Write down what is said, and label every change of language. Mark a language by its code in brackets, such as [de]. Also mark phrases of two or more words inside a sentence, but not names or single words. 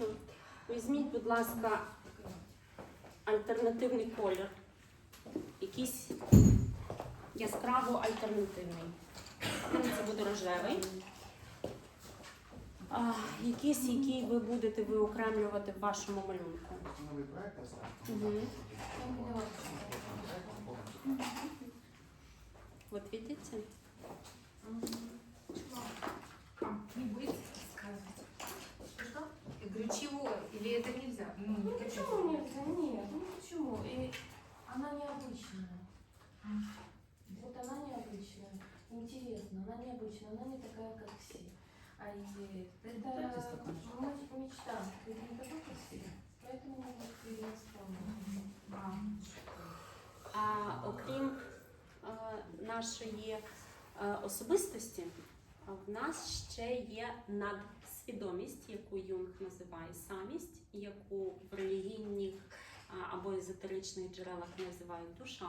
[uk] Візьміть, будь ласка, альтернативний колір. Якийсь яскраво альтернативний. Це буде рожевий. Якийсь, який ви будете виокремлювати в вашому малюнку. Новий проект розставити. Мгм. [ru] Вот видите? Не будет сказать. Что? Я говорю, чего? Или это нельзя? Ну почему нельзя? Нет, ну почему? И она необычная. Вот она необычная. Интересно, она необычная, она не такая, как все. А это мечта. Ты не такой, как все. Поэтому я вспомнила. [uk] Окрім нашої особистості, в нас ще є надсвідомість, яку Юнг називає самість, яку в релігійних або езотеричних джерелах називають душа.